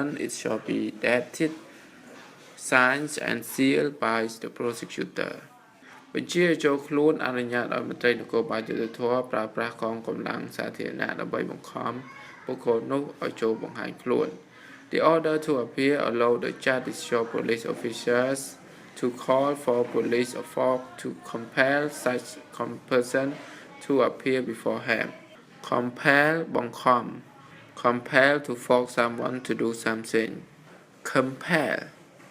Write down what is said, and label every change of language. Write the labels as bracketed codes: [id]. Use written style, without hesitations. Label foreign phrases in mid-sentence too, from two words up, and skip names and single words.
[en] It shall be dated, signed and sealed by the prosecutor. [km] បញ្ជាចូលខ្លួនអនុញ្ញាតឲ្យមន្ត្រីនគរបាលយុត្តិធម៌ប្រើប្រាស់កងកម្លាំងសាធារណៈដើម្បីបង្ខំបុគ្គលនោះឲ្យចូលបង្ហាញខ្លួន [en] The order to appear allow the judicial police officers to call for police force to compel such person to appear before him. Compel បង្ខំ Compel to force someone to do something. Compel